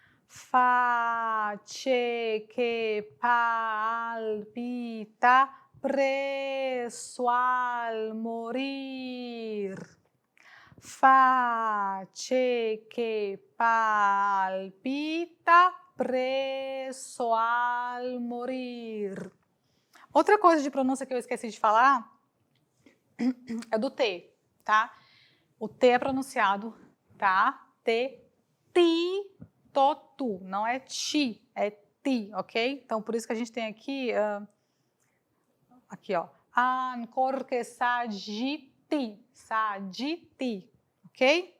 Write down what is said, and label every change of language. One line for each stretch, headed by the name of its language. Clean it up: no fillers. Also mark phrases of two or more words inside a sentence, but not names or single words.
Italian: Face che palpita presso al morir. Face che palpita presso al morir.
Portuguese: Outra coisa de pronúncia que eu esqueci de falar é do T, tá? O T é pronunciado, tá? T, ti. Totu, não é ti, é ti, ok? Então, por isso que a gente tem aqui, aqui ó,
Italian: ancor que sagiti,
Portuguese: sagiti, ok?